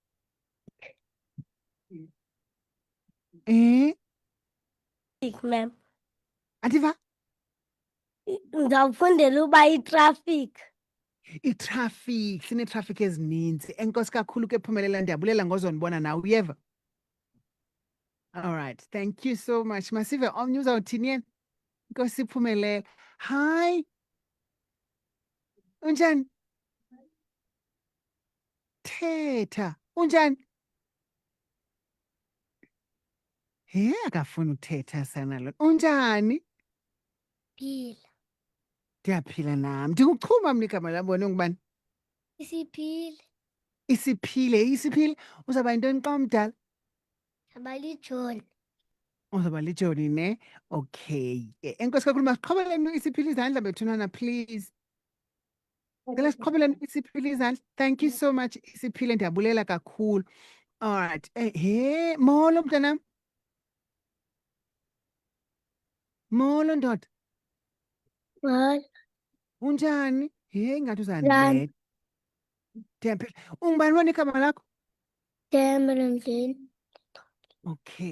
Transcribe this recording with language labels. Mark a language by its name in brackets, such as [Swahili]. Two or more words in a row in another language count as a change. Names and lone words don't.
[Xhosa] Ma'am. Andiva? Ngizawufundela uba itraffic. Itraffic, sinetraffic ezininzi. Enkosi kakhulu ke Phumelela, ndiyabulela ngozonibona nawe uyeva? [English] All right, thank you so much. [Xhosa] Masive omnye uzawuthini yena? Enkosi Phumelela. Hi. Unjani? Thetha. Unjani? He, akafuni uthetha sana lo. Unjani? Phila. Ndiyaphila nami. NdinguQhuma mna igama lam, wena ungubani? Isiphile. Isiphile. Isiphile uzaba yintoni xa umdala? Abalijoni. Uzaba liJoni ne? Okay. Enkosi kakhulu masiqhobeleni isiphile izandla bethunana please. Ngicela siqhobeleni isiphile izandla. [English] Thank you so much isiphile, [Xhosa] ndiyabulela kakhulu. [English] All right. [Xhosa] He, molo mntanam. Molo ndoda. Hayi. Unjani? He, ngathi Njani? uzandibetha. Ndiyaphila. Ungubani wena igama lakho? Ndihambela ndlini. Okay.